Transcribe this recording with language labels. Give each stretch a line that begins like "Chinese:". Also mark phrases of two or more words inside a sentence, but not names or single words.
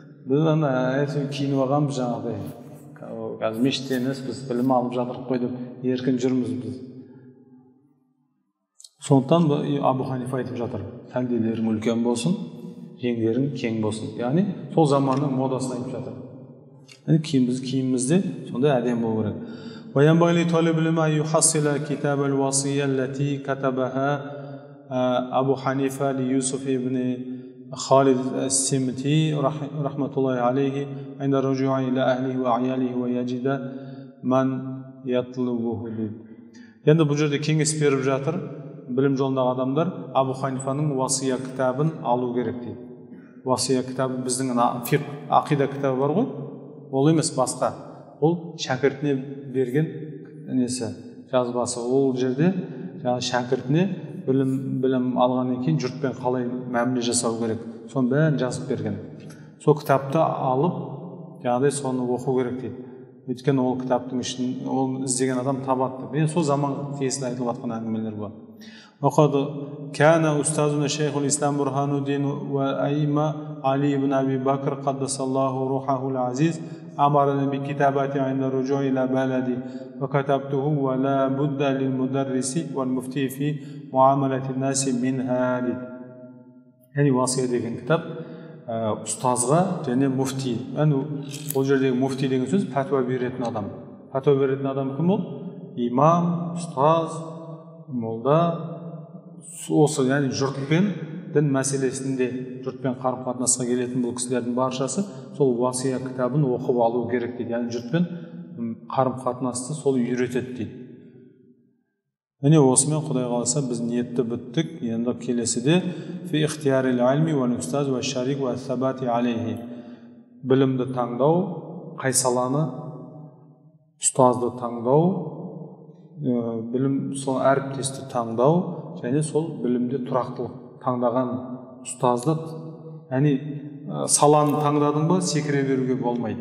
Kazakh: Біз ана әйтеуір киініп алғанбыз жаңағыдай. Қазір мешітте емес, біз білім алып жатырмыз қой деп еркін жүрміз біз. Сондықтан Абу Ханифа айтып жатыр, сәлделерің үлкен болсын, жеңдерің кең болсын. Яғни сол заманның модасын айтып жатыр. Яғни киімімізде сондай әдемі болу керек.
Arabic: وينبغي لطالب العلم أن يحصل كتاب الوصية التي كتبها أبو حنيفة ليوسف بن خالد السمتي رحمة الله عليه عند الرجوع إلى أهله وعياله ويجد من يطلبه.
Kazakh: Енді бұл жерде кеңес беріп жатыр, білім жолындағы адамдар Абу Ханифаның васия кітабын алу керек дейді. Васия кітабы біздің фиқ, ақида кітабы бар ғой, ол емес басқа. Ол шәкіртіне берген несі жазбасы. Ол жерде жаңа шәкіртіне білім алғаннан кейін жұртпен қалай мәміле жасау керек, соның бәрін жазып берген. Сол кітапты алып, жаңағыдай соны оқу керек дейді. Өйткені ол кітаптың ішін ол іздеген адам табады. Мен сол заман тиесілі айтылып жатқан әңгімелер бар.
Arabic: وقد كان أستاذنا شيخ الإسلام برهان الدين وأئمة علي بن أبي بكر قدس الله روحه العزيز أمرنا بكتابته عند الرجوع إلى بلدي وكتبته ولا بد للمدرس والمفتي في معاملة الناس منها. يعني وصية
Kazakh: деген кітап ұстазға және муфти. Ол жердегі муфти деген сөз пәтуа беретін адам. Пәтуа беретін адам кім ол? Имам, ұстаз, молда. Осы яғни жұртпен дін мәселесінде жұртпен қарым-қатынасқа келетін бұл кісілердің баршасы сол васия кітабын оқып алу керек дейді. Яғни жұртпен қарым-қатынасты сол үйретеді дейді. Міне осымен Құдай қаласа біз ниетті біттік. Енді келесіде
Arabic: في اختيار العلم والأستاذ والشريك والثبات عليه.
Kazakh: Білімді таңдау, қай саланы, ұстазды таңдау, білім сол әріптесті таңдау және сол білімде тұрақтылық. Таңдаған ұстазды, яғни саланы таңдадың ба, секіре беруге болмайды.